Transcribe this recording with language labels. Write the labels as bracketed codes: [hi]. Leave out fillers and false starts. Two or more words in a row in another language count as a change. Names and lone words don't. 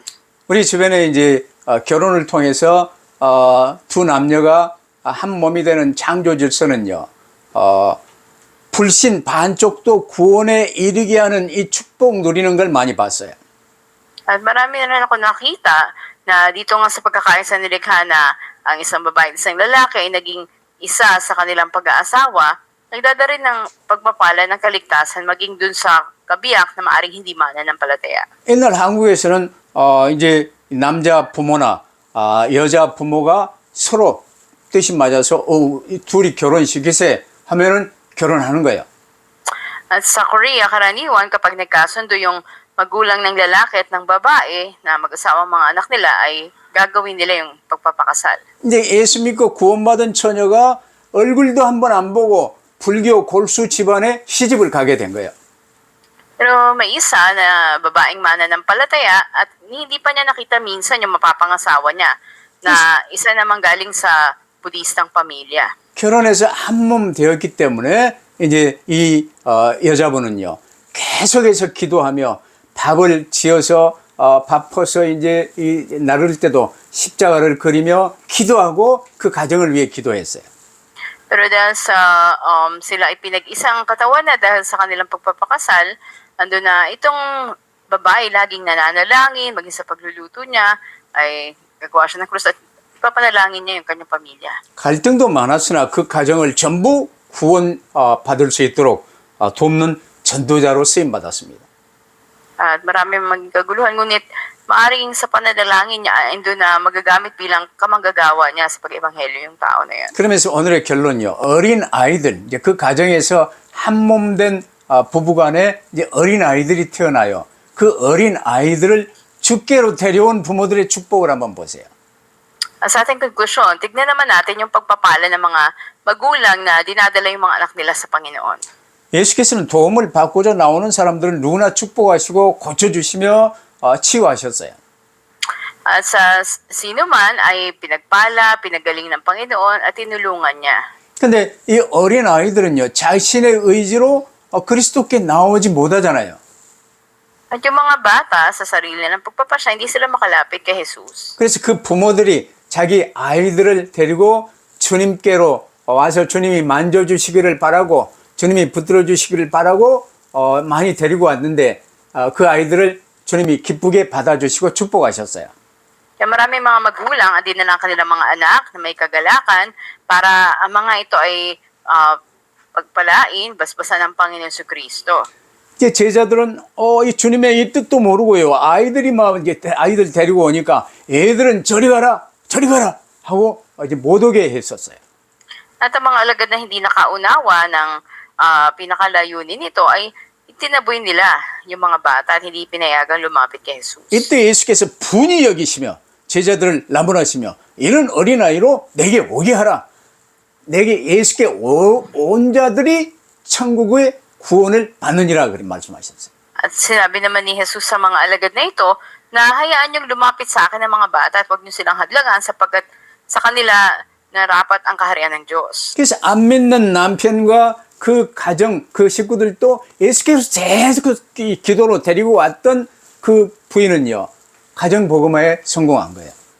[ko] 우리 주변에 이제 결혼을 통해서 두 남녀가 한 몸이 되는 창조 질서는요, 불신 반쪽도 구원에 이르게 하는 이 축복 누리는 걸 많이 봤어요. [tl] At marami na rin ako nakita na dito nga sa pagkakaisa nilikha na ang isang babae at isang lalaki ay naging isa sa kanilang pag-aasawa, nagdadarin ng pagpapala ng kaligtasan maging dun sa kabiyak na maaring hindi mananampalataya. [ko] 옛날 한국에서는 이제 남자 부모나 여자 부모가 서로 뜻이 맞아서 둘이 결혼시키세 하면은 결혼하는 거예요. [tl] At sa Korea, karaniwan kapag nagkasundo yung magulang ng lalaki at ng babae na mag-asawang mga anak nila ay gagawin nila yung pagpapakasal. [ko] 이제 예수 믿고 구원받은 처녀가 얼굴도 한번 안 보고 불교 골수 집안에 시집을 가게 된 거예요. [tl] Pero may isa na babaeng mananampalataya at hindi pa niya nakita minsan yung mapapangasawa niya na isa namang galing sa budistang pamilya. [ko] 결혼해서 한 몸 되었기 때문에 이제 이 여자분은요 계속해서 기도하며 밥을 지어서 밥 퍼서 이제 나를 때도 십자가를 그리며 기도하고 그 가정을 위해 기도했어요. [tl] Pero dahil sa sila ay pinag-isang katawan na dahil sa kanilang pagpapakasal, ando na itong babae laging nananalangin, maging sa pagluluto niya, ay gagawa siya ng krus at ipapanalangin niya yung kanyang pamilya. [ko] 갈등도 많았으나 그 가정을 전부 구원 받을 수 있도록 돕는 전도자로 쓰임 받았습니다. [tl] At marami magkaguluhan, ngunit maaring sa pananalangin niya ay doon na magagamit bilang kamanggagawa niya sa pag-ebanghelyo yung tao na yan. [ko] 그러면서 오늘의 결론요. 어린 아이들, 이제 그 가정에서 한 몸 된 부부간에 이제 어린 아이들이 태어나요. 그 어린 아이들을 주께로 데려온 부모들의 축복을 한번 보세요. [tl] Sa ating konklusyon, tignan naman natin yung pagpapala ng mga magulang na dinadala yung mga anak nila sa Panginoon. [ko] 예수께서는 도움을 받고자 나오는 사람들을 누구나 축복하시고 고쳐주시며 치유하셨어요. [tl] At sa sino man ay pinagpala, pinagaling ng Panginoon at tinulungan niya. [ko] 근데 이 어린 아이들은요, 자신의 의지로 그리스도께 나오지 못하잖아요. [tl] At yung mga bata sa sarili ng pagpapasya, hindi sila makalapit kay Jesus. [ko] 그래서 그 부모들이 자기 아이들을 데리고 주님께로 와서 주님이 만져주시기를 바라고 주님이 붙들어 주시기를 바라고 많이 데리고 왔는데 그 아이들을 주님이 기쁘게 받아주시고 축복하셨어요. [tl] Kaya maraming mga magulang ang dinala ang kanilang mga anak na may kagalakan para ang mga ito ay pagpalain, basbasan ng Panginoon Kristo. [ko] 이제 제자들은 이 주님의 이 뜻도 모르고요. 아이들이 막 이제 아이들 데리고 오니까 애들은 저리 가라 하고 이제 못 오게 했었어요. [tl] At ang mga alagad na hindi nakaunawa ng pinakalayunin nito ay itinaboy nila yung mga bata at hindi pinayagang lumapit kay Jesus. [ko] 이때 예수께서 분이 여기시며 제자들을 나무라시며 이런 어린아이로 내게 오게 하라. 내게 예수께 온 자들이 천국의 구원을 받느니라 그렇게 말씀하셨어요. [tl] At sinabi naman ni Jesus sa mga alagad na ito na hayaan niyong lumapit sa akin ng mga bata at huwag niyo silang hadlangan sapagkat sa kanila narapat ang kaharian ng Diyos. [ko] 그래서 안 믿는 남편과 그 가정, 그 식구들도 예수께서 계속 기도로 데리고 왔던 그 부인은요, 가정 복음화에 성공한 거예요.